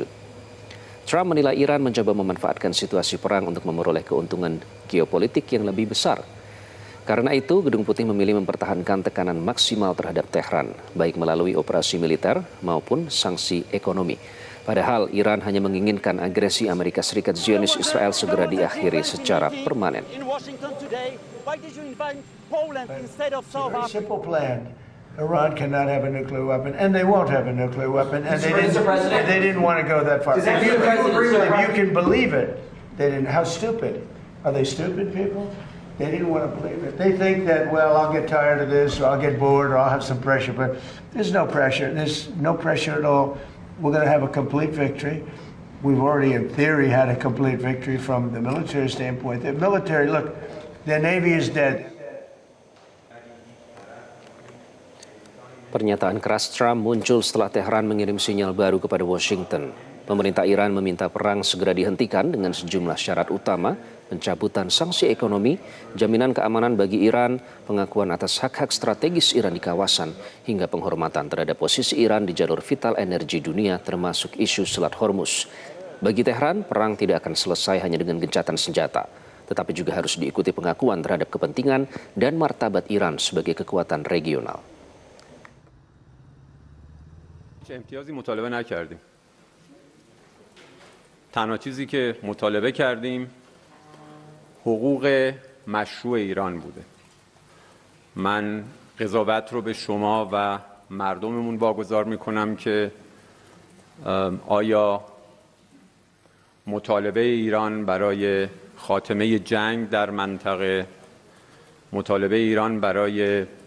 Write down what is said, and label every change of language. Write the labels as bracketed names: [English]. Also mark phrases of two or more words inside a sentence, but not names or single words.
[Indonesian] Trump menilai Iran mencoba memanfaatkan situasi perang untuk memperoleh keuntungan geopolitik yang lebih besar. Karena itu, Gedung Putih memilih mempertahankan tekanan maksimal terhadap Tehran, baik melalui operasi militer maupun sanksi ekonomi. Padahal Iran hanya menginginkan agresi Amerika Serikat Zionis Israel segera diakhiri secara permanen. [English] Iran cannot have a nuclear weapon, and they won't have a nuclear weapon, and they didn't want to go that far. If you can believe it, they didn't. How stupid? Are they stupid people? They didn't want to believe it. They think that, well, I'll get tired of this, or I'll get bored, or I'll have some pressure, but there's no pressure. There's no pressure at all. We're going to have a complete victory. We've already, in theory, had a complete victory from the military standpoint. The military, look, their Navy is dead. [Indonesian] Pernyataan keras Trump muncul setelah Tehran mengirim sinyal baru kepada Washington. Pemerintah Iran meminta perang segera dihentikan dengan sejumlah syarat utama, pencabutan sanksi ekonomi, jaminan keamanan bagi Iran, pengakuan atas hak-hak strategis Iran di kawasan, hingga penghormatan terhadap posisi Iran di jalur vital energi dunia termasuk isu Selat Hormuz. Bagi Tehran, perang tidak akan selesai hanya dengan gencatan senjata, tetapi juga harus diikuti pengakuan terhadap kepentingan dan martabat Iran sebagai kekuatan regional. [Persian] امتیازی مطالبه نکردیم. تنها چیزی که مطالبه کردیم حقوق مشروع ایران بوده. من قضاوت رو به شما و مردممون واگذار میکنم که آیا مطالبه ایران برای خاتمه جنگ در منطقه، مطالبه ایران برای